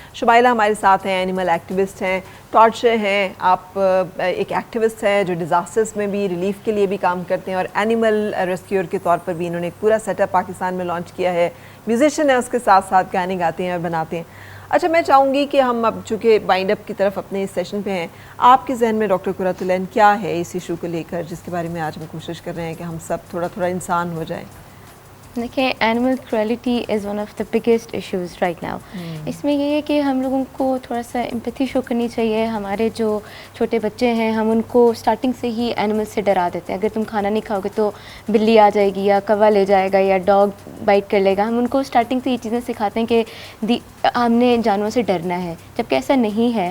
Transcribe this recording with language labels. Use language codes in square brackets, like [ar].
[ur] شمائلہ ہمارے ساتھ ہیں, اینیمل ایکٹیوسٹ ہیں. ٹارچر ہیں, آپ ایک ایکٹیوسٹ ہیں جو ڈیزاسٹرز میں بھی ریلیف کے لیے بھی کام کرتے ہیں اور اینیمل ریسکیور کے طور پر بھی انہوں نے ایک پورا سیٹ اپ پاکستان میں لانچ کیا ہے. میوزیشین ہیں, اس کے ساتھ ساتھ گانے گاتے ہیں اور بناتے ہیں. اچھا, میں چاہوں گی کہ ہم اب چونکہ وائنڈ اپ کی طرف اپنے اس سیشن پہ ہیں, آپ کے ذہن میں ڈاکٹر قرۃ العین کیا ہے اس ایشو کو لے کر جس کے بارے میں آج ہم کوشش کر رہے ہیں کہ ہم سب تھوڑا تھوڑا انسان ہو جائیں؟ [en] دیکھیں, animal cruelty is one of the biggest issues right now. [ur] اس میں یہ ہے کہ ہم لوگوں کو تھوڑا سا امپیتھی شو کرنی چاہیے. ہمارے جو چھوٹے بچے ہیں ہم ان کو اسٹارٹنگ سے ہی اینیمل سے ڈرا دیتے ہیں. اگر تم کھانا نہیں کھاؤ گے تو بلی آ جائے گی یا کوا لے جائے گا یا ڈاگ بائٹ کر لے گا. ہم ان کو اسٹارٹنگ سے یہ چیزیں سکھاتے ہیں کہ ہم نے جانوروں سے ڈرنا ہے, جبکہ ایسا نہیں ہے.